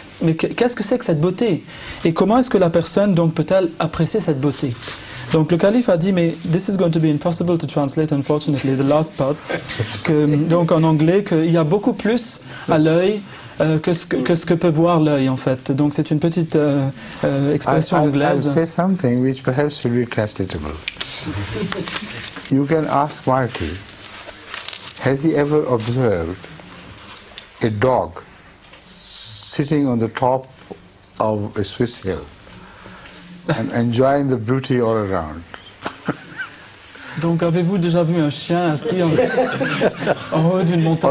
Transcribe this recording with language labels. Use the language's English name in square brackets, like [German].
[French] Mais qu'est-ce que c'est que cette beauté? Et comment est-ce que la personne donc peut-elle apprécier cette beauté? Donc le calife a dit, mais [English] this is going to be impossible to translate, unfortunately, the last part. [French] Donc en anglais, qu'il y a beaucoup plus à l'œil que ce que peut voir l'œil en fait. Donc c'est une petite expression anglaise. [English] I'll say something which perhaps will be translatable. You can ask Marty, has he ever observed a dog sitting on the top of a Swiss hill and enjoying the beauty all around? [French] Donc avez-vous déjà vu un chien assis en haut d'une montagne,